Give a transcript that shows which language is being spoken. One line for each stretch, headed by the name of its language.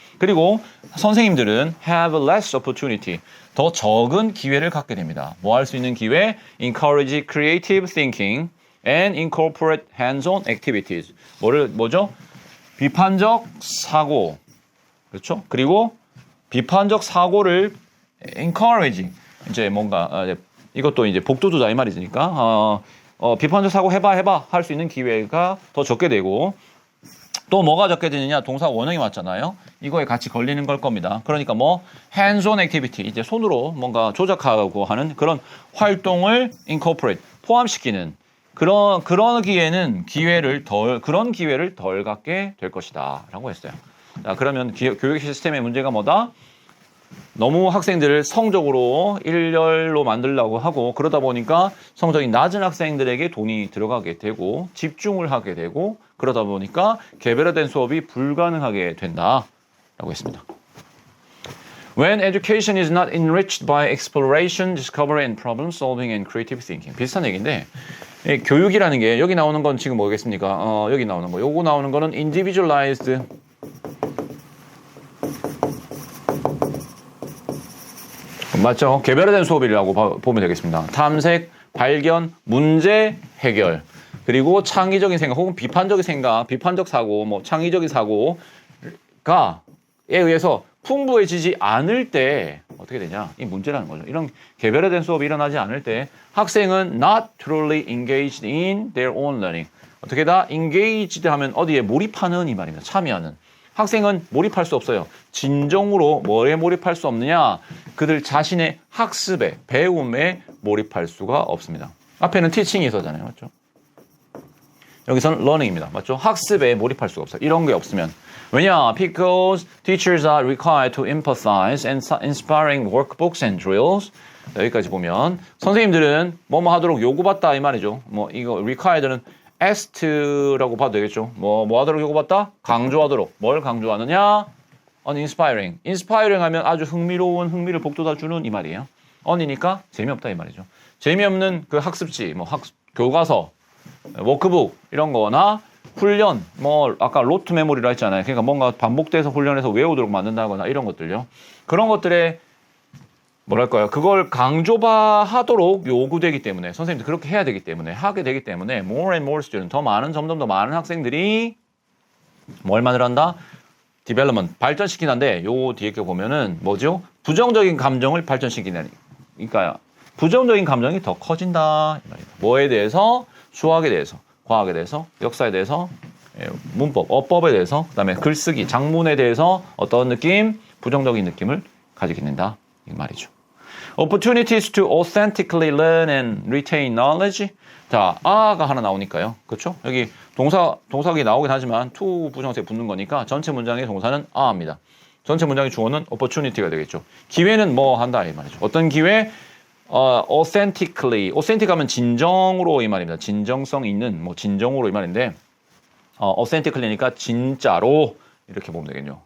Korean: 그리고 선생님들은
English: have less opportunity
Korean: 더 적은 기회를 갖게 됩니다. 뭐 할 수 있는 기회?
English: encourage creative thinking and incorporate hands-on activities.
Korean: 뭐죠? 비판적 사고. 그렇죠? 그리고 비판적 사고를 encourage. 이제 뭔가 이것도 이제 복도주다 이 말이니까 비판적 사고 해봐 할 수 있는 기회가 더 적게 되고 또 뭐가 적게 되느냐? 동사 원형이 맞잖아요. 이거에 같이 걸리는 걸 겁니다. 그러니까 뭐 hands-on activity 이제 손으로 뭔가 조작하고 하는 그런 활동을 incorporate 포함시키는 그런 기회를 덜 갖게 될 것이다라고 했어요. 자, 그러면 교육 시스템의 문제가 뭐다? 너무 학생들을 성적으로 일렬로 만들려고 하고 그러다 보니까 성적이 낮은 학생들에게 돈이 들어가게 되고 집중을 하게 되고 그러다 보니까 개별화된 수업이 불가능하게 된다라고 했습니다.
English: When education is not enriched by exploration, discovery and problem solving and creative thinking.
Korean: 비슷한 얘기인데 교육이라는 게 여기 나오는 건 지금 뭐겠습니까? 여기 나오는 거. 요거 나오는 거는 individualized 맞죠? 개별화된 수업이라고 보면 되겠습니다. 탐색, 발견, 문제, 해결. 그리고 창의적인 생각 혹은 비판적인 생각, 비판적 사고, 뭐 창의적인 사고가에 의해서 풍부해지지 않을 때 어떻게 되냐? 이 문제라는 거죠. 이런 개별화된 수업이 일어나지 않을 때 학생은
English: not truly engaged in their own learning.
Korean: 어떻게 다 engaged 하면 어디에 몰입하는 이 말입니다. 참여하는. 학생은 몰입할 수 없어요. 진정으로 뭐에 몰입할 수 없느냐? 그들 자신의 학습에, 배움에 몰입할 수가 없습니다. 앞에는 teaching이 있었잖아요. 맞죠? 여기서는 learning입니다. 맞죠? 학습에 몰입할 수가 없어요. 이런 게 없으면. 왜냐?
English: Because teachers are required to empathize and inspiring workbooks and drills.
Korean: 여기까지 보면 선생님들은 뭐뭐 하도록 요구받다 이 말이죠. 뭐 이거 required는 asked라고 봐도 되겠죠. 뭐 하도록 요구받다? 강조하도록. 뭘 강조하느냐? uninspiring. inspiring 하면 아주 흥미를 북돋아 주는 이 말이에요. on이니까 재미없다 이 말이죠. 재미없는 그 학습지, 뭐 교과서, 워크북 이런 거나 훈련, 뭐 아까 로트 메모리라 했잖아요. 그러니까 뭔가 반복돼서 훈련해서 외우도록 만든다거나 이런 것들요. 그런 것들에 뭐랄까요? 그걸 강조하도록 요구되기 때문에 선생님들 그렇게 해야 되기 때문에 하게 되기 때문에
English: more and more student
Korean: 점점 더 많은 학생들이 뭘 만들어한다? development 발전시키는데 요 뒤에 게 보면은 뭐죠? 부정적인 감정을 발전시키는 그러니까 부정적인 감정이 더 커진다 이 말입니다. 뭐에 대해서? 수학에 대해서, 과학에 대해서, 역사에 대해서, 문법, 어법에 대해서, 그다음에 글쓰기, 작문에 대해서 어떤 느낌? 부정적인 느낌을 가지게 된다 이 말이죠.
English: Opportunities to authentically learn and retain knowledge.
Korean: 자, a가 하나 나오니까요. 그렇죠? 여기 동사가 나오긴 하지만 to 부정사에 붙는 거니까 전체 문장의 동사는 a입니다. 전체 문장의 주어는 opportunity가 되겠죠. 기회는 뭐 한다 이 말이죠. 어떤 기회? authentically. authentic 하면 진정으로 이 말입니다. 진정성 있는 뭐 진정으로 이 말인데 authentically니까 진짜로 이렇게 보면 되겠죠.